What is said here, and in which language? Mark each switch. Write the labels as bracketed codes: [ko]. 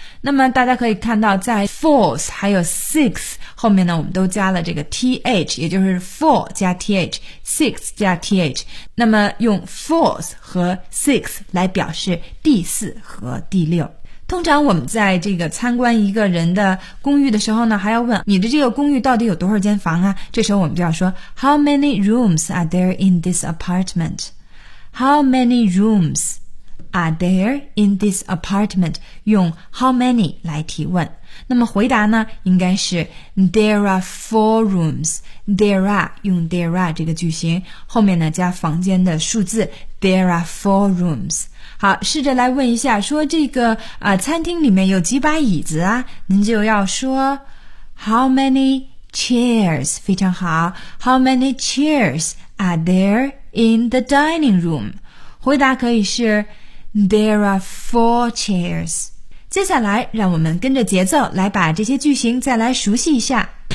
[zh] 那么大家可以看到在 fourth 还有 sixth 后面呢，我们都加了这个 th， 也就是 four 加 th， sixth 加 th。那么用 fourth 和 sixth 来表示第四和第六。通常我们在这个参观一个人的公寓的时候呢，还要问你的这个公寓到底有多少间房啊？这时候我们就要说 [en] How many rooms are there in this apartment? How many rooms are there in this apartment? [zh] 用 how many 来提问。那么回答呢，应该是 [en] There are 4 rooms. [zh] There are 用 there are 这个句型，后面呢加房间的数字 [en] There are 4 rooms. [zh] 好，试着来问一下，说这个餐厅里面有几把椅子啊？您就要说 [en] How many chairs? [zh] 非常好。 [en] How many chairs are there in the dining room? [zh] 回答可以是 [en] There are 4 chairs. [zh] 接下来，让我们跟着节奏来把这些句型再来熟悉一下。